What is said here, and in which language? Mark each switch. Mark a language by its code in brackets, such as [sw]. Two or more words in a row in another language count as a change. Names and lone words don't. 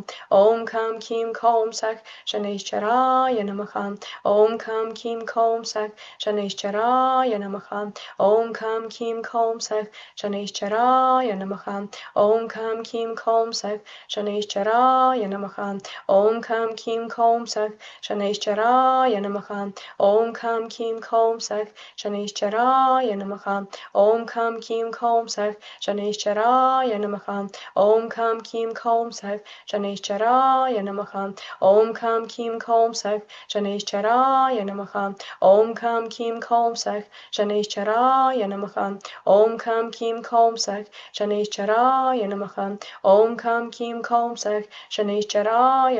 [sa] ॐ कं किं कौं सः शनैश्चराय नमः. ॐ कं किं कौं सः शनैश्चराय नमः. ॐ कं किं कौं सः शनैश्चराय नमः. ॐ कं किं कौं सः सः शनैश्चराय नमः ॐ कं किं कों सः शनैश्चराय नमः ॐ कं किं कों सः शनैश्चराय नमः ॐ कं किं कों सः शनैश्चराय नमः ॐ कं किं कों सः शनैश्चराय नमः ॐ कं किं कों सः शनैश्चराय नमः ॐ कं किं कों सः शनैश्चराय नमः ॐ कं किं कों सः शनैश्चराय नमः ॐ कं किं कों सः शनैश्चराय